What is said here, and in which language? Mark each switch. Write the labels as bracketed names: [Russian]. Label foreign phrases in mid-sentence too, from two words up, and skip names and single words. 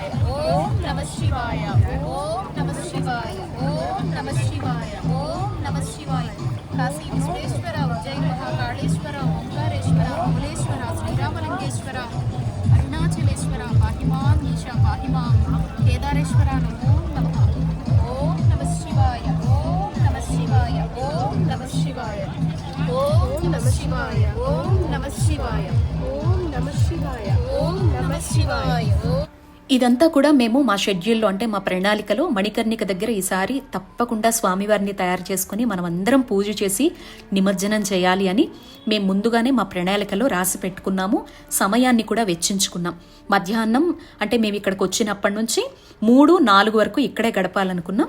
[Sanskrit] ॐ नमः शिवाय ॐ नमः शिवाय ॐ नमः शिवाय ॐ नमः शिवाय काशी विश्वेश्वर जय महाकालेश्वर ओंकारेश्वर अमलेश्वर श्रीरामलिंगेश्वर अरुणाचलेश्वर पाहिमां ईशा पाहिमां केदारेश्वर नमो नमः ओम नमः शिवाय ओम नमः शिवाय ओम नमः शिवाय ओम नमः शिवाय ओम नमः शिवाय ओम नमः शिवाय ओम नमः शिवाय [Telugu] ఇదంతా కూడా మేము మా షెడ్యూల్లో అంటే మా ప్రణాళికలో మణికర్ణిక దగ్గర ఈసారి తప్పకుండా స్వామివారిని తయారు చేసుకుని మనం అందరం పూజ చేసి నిమజ్జనం చేయాలి అని మేము ముందుగానే మా ప్రణాళికలో రాసి పెట్టుకున్నాము. సమయాన్ని కూడా వెచ్చించుకున్నాం. మధ్యాహ్నం అంటే మేము ఇక్కడికి వచ్చినప్పటి నుంచి 3-4 వరకు ఇక్కడే గడపాలనుకున్నాం.